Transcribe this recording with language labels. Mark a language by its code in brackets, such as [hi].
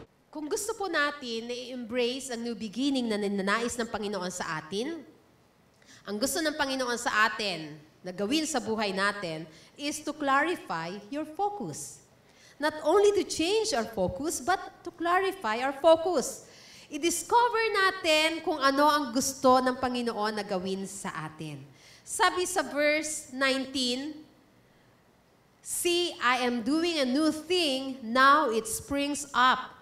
[tl] Kung gusto po natin na i-embrace ang new beginning na ninanais ng Panginoon sa atin, ang gusto ng Panginoon sa atin na gawin sa buhay natin [en] is to clarify your focus. Not only to change our focus, but to clarify our focus. [tl] I-discover natin kung ano ang gusto ng Panginoon na gawin sa atin. Sabi sa verse 19, [en] "See, I am doing a new thing, now it springs up.